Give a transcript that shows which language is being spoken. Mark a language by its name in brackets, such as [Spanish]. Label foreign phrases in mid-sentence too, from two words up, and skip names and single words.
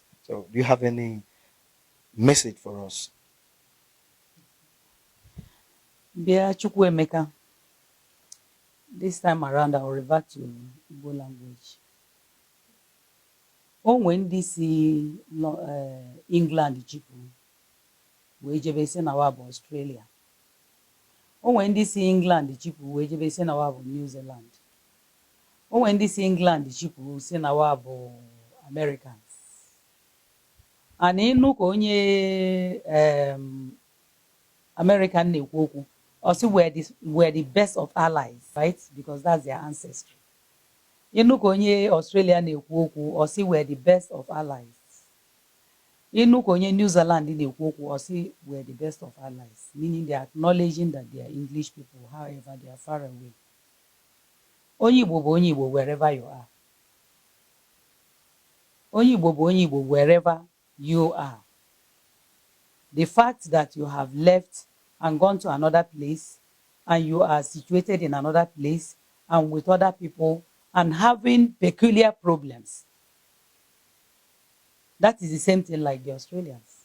[English] So, do you have any message for us? Bia Chukwuemeka, this time around I'll revert to Igbo language. When this [Igbo] England chịpụ wee jebe isi na wa bụ Australia. [English] When this [Igbo] England chịpụ wee jebe isi na wa bụ New Zealand. [English] When this [Igbo] England chịpụ si na wa bụ Americans. And ịnụ ka onye American na-ekwu okwu, [English] also we're the best of allies, right? Because that's their ancestry. [Igbo] Ịnụ ka onye Australia na-ekwu okwu, [English] also we're the best of allies. [Igbo] Ịnụ ka onye New Zealand na-ekwu okwu, [English] also we're the best of allies, meaning they are acknowledging that they are English people, however they are far away. [Igbo] Onye Igbo bụ onye Igbo [English] wherever you are. [Igbo] Onye Igbo bụ onye Igbo [English] wherever you are. The fact that you have left and gone to another place and you are situated in another place and with other people and having peculiar problems, that is the same thing like the Australians.